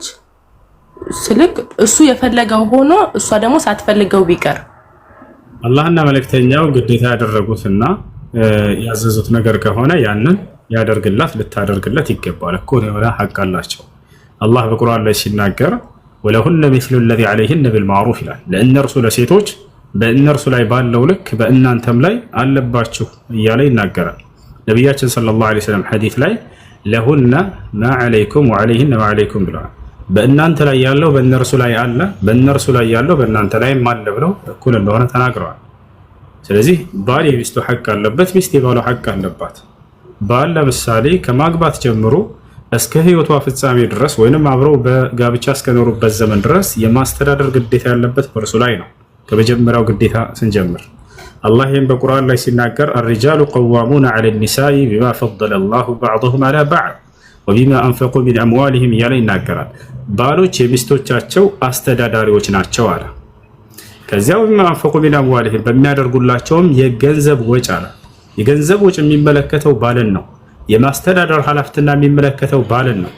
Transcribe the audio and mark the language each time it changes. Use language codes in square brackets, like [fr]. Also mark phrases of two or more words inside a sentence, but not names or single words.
[am] ስልክ እሱ የፈለገው ሆኖ እሷ ደግሞ ሳትፈልገው ቢቀር አላህና መልእክተኛው ግዴታ ያደረጉትና ያዘዙት ነገር ከሆነ ያንን ያደርግላት ልታደርግለት ይገባል እኮ የሆነ ሀቅ አላቸው። አላህ በቁርአን ላይ ሲናገር [ar] ولهن مثل الذي عليهن بالمعروف [am] ይላል። ለእነርሱ ለሴቶች በእነርሱ ላይ ባለው ልክ በእናንተም ላይ አለባችሁ እያለ ይናገራል። ነቢያችን [ar] صلى الله عليه وسلم [am] ሐዲስ ላይ [ar] لهن ما عليكم وعليهن ما عليكم [am] ብለዋል። በእናንተ ላይ ያለው በእነርሱ ላይ አለ፣ በእነርሱ ላይ ያለው በእናንተ ላይም አለ ብለው እኩል እንደሆነ ተናግረዋል። ስለዚህ ባል የሚስቱ ሐቅ አለበት፣ ሚስት የባሏ ሐቅ አለባት። ባል ለምሳሌ ከማግባት ጀምሮ እስከ ህይወቷ ፍጻሜ ድረስ ወይንም አብረው በጋብቻ እስከኖሩበት ዘመን ድረስ የማስተዳደር ግዴታ ያለበት በእርሱ ላይ ነው። ከመጀመሪያው ግዴታ ስንጀምር አላህ ይህም በቁርአን ላይ ሲናገር [ar] الرجال قوامون على النساء بما فضل الله بعضهم على بعض وبما أنفقوا من أموالهم [am] እያለ ይናገራል። ባሎች የሚስቶቻቸው አስተዳዳሪዎች ናቸው አለ። ከዚያ [ar] وبما أنفقوا من أموالهم [am] በሚያደርጉላቸውም የገንዘብ ወጭ አለ። የገንዘብ ወጭ የሚመለከተው ባልን ነው። የማስተዳደር ኃላፊነትና የሚመለከተው ባልን ነው።